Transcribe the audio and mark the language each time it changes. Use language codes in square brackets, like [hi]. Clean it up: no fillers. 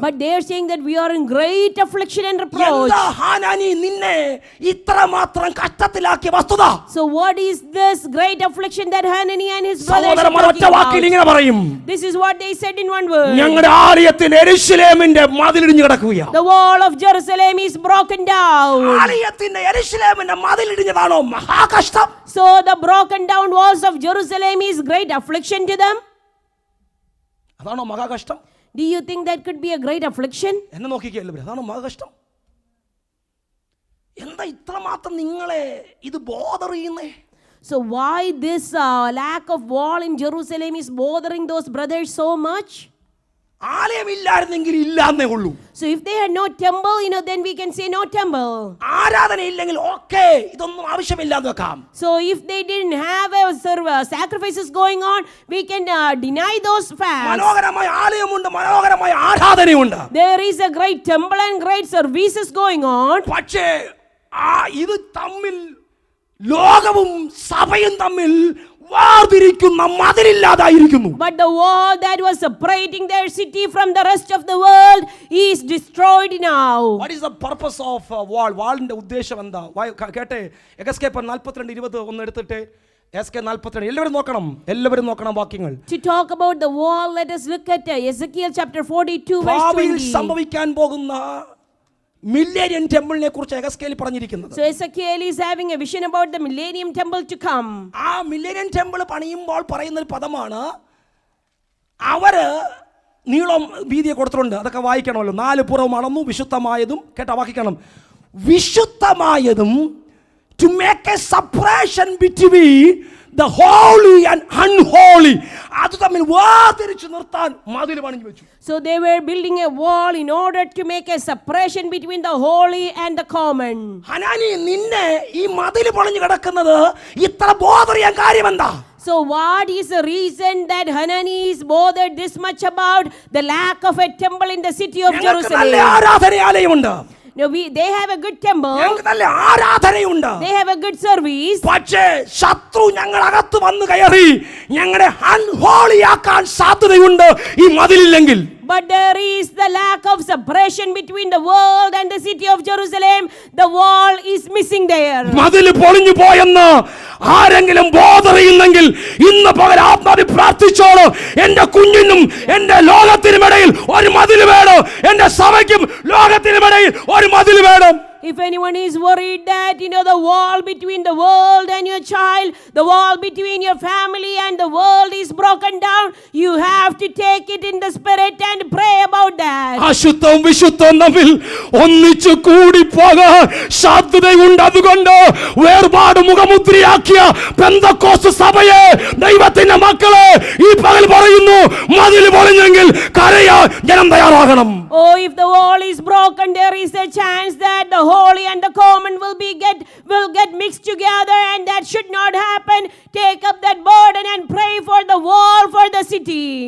[en] But they are saying that we are in great affliction and reproach. [ml] എന്താ ഹാനാനി നിന്നെ ഇത്രമാത്രം കഷ്ടത്തിലാക്കിയ വസ്തുത? [en] So what is this great affliction that Hanani and his brothers are [ml] സഹോദരന്മാർ ഒറ്റ [en] talking [ml] വാക്കിൽ [en] about? [ml] ഇങ്ങനെ പറയും, [en] This is what they said in one word. [ml] ഞങ്ങളുടെ ആലയത്തിൽ യെരൂശലേമിന്റെ മതിലിടിഞ്ഞു കിടക്കുകയാണ്. [en] The wall of Jerusalem is broken down. [ml] ആലയത്തിന്റെ യെരൂശലേമിന്റെ മതിലിടിഞ്ഞതാണോ മഹാകഷ്ടം? [en] So the broken down walls of Jerusalem is great affliction to them. [ml] അതാണോ മഹാകഷ്ടം? [en] Do you think that could be a great affliction? [ml] എന്നെ നോക്കിക്കല്ലോ, അതാണോ മഹാകഷ്ടം? എന്താ ഇത്രമാത്രം നിങ്ങളെ ഇത് ബോധർ ചെയ്യുന്നേ? [en] So why this lack of wall in Jerusalem is bothering those brothers so much? [ml] ആലയമില്ലായിരുന്നെങ്കിൽ ഇല്ലാന്നേ ഉള്ളൂ. [en] So if they had no temple, then we can say no temple. [ml] ആരാധന ഇല്ലെങ്കിൽ ഓക്കേ, ഇതൊന്നും ആവശ്യമില്ലാന്ന് വെക്കാം. [en] So if they didn't have sacrifices going on, we can deny those facts. [ml] മനോഹരമായ ആലയമുണ്ട്, മനോഹരമായ ആരാധനയുണ്ട്. [en] There is a great temple and great services going on. [ml] പക്ഷേ ഇത് തമ്മിൽ ലോകവും സഭയും തമ്മിൽ വാതിരിക്കുന്ന മതിലില്ലാതായിരിക്കുന്നു. [en] But the wall that was separating their city from the rest of the world is destroyed now. What is the purpose of wall? [ml] വാളിന്റെ ഉദ്ദേശം എന്താ? കേട്ടെ, എസ്കേൽ 42:20 ഒന്ന് എടുത്തിട്ട്, എസ്കേൽ 42 എല്ലാവരും നോക്കണം വാക്യങ്ങൾ. [en] To talk about the wall, let us look at Ezekiel chapter 42 verse 20. [ml] സംഭവിക്കാൻ പോകുന്ന മില്ലേനിയം ടെമ്പിളിനെ കുറിച്ച് എസ്കേൽ പറഞ്ഞിരിക്കുന്നത്. [en] So Ezekiel is having a vision about the millennium temple to come. [ml] ആ മില്ലേനിയം ടെമ്പിൾ പണിയുമ്പോൾ പറയുന്ന ഒരു പദമാണ്, അവര് നീളം വീതിയെ കൊടുത്തിട്ടുണ്ട്. അതൊക്കെ വായിക്കണമല്ലോ. 4 പുറവും അളന്നു, വിശുദ്ധമായതും കേട്ടാ വായിക്കണം, വിശുദ്ധമായതും [en] to make a separation between the holy and unholy, [ml] അത് തമ്മിൽ വേർതിരിച്ചു നിർത്താൻ മതിൽ പണിഞ്ഞു വെച്ചു. [en] So they were building a wall in order to make a separation between the holy and the common. [ml] Hanani, നിന്നെ ഈ മതിൽ പണിഞ്ഞു കിടക്കുന്നത് ഇത്ര ബോധറിയാൻ കാര്യമെന്താ? [en] So what is the reason that Hanani is bothered this much about the lack of a temple in the city of Jerusalem? [ml] നല്ല ആരാധനാലയമുണ്ട്. [en] No, they have a good temple. [ml] നല്ല ആരാധനയുണ്ട്. [en] They have a good service. [ml] പക്ഷേ ശത്രു ഞങ്ങൾ അകത്ത് വന്നു കയറി ഞങ്ങളെ അൺഹോളിയാക്കാൻ സാധ്യതയുണ്ട് ഈ മതിലില്ലെങ്കിൽ. [en] But there is the lack of separation between the world and the city of Jerusalem. The wall is missing there. [ml] മതിൽ പൊളിഞ്ഞു പോയെന്ന് ആരെങ്കിലും ബോധറിയുന്നെങ്കിൽ ഇന്ന് പകൽ ആത്മാവിൽ പ്രാർത്ഥിച്ചോളൂ, എന്റെ കുഞ്ഞിനും എന്റെ ലോകത്തിനുമിടയിൽ ഒരു മതിൽ വേണം. എന്റെ സഭയ്ക്കും ലോകത്തിനുമിടയിൽ ഒരു മതിൽ വേണം. [en] If anyone is worried that, the wall between the world and your child, the wall between your family and the world is broken down, you have to take it in the spirit and pray about that. [ml] അശുദ്ധവും വിശുദ്ധവും തമ്മിൽ ഒന്നിച്ചു കൂടി പോകാൻ സാധ്യതയുണ്ട്. അതുകൊണ്ട് വേർപാട് മുഖമുദ്രയാക്കിയ പെന്തക്കോസ്ത് സഭയെ, ദൈവത്തിന്റെ മക്കളെ, ഈ പകൽ പറയുന്നു, മതിൽ പൊളിഞ്ഞെങ്കിൽ കരയാൻ ജനം തയ്യാറാകണം. [en] Oh, if the wall is broken, there is a chance that the holy and the common will get mixed together, and that should not happen. Take up that burden and pray for the wall, for the city.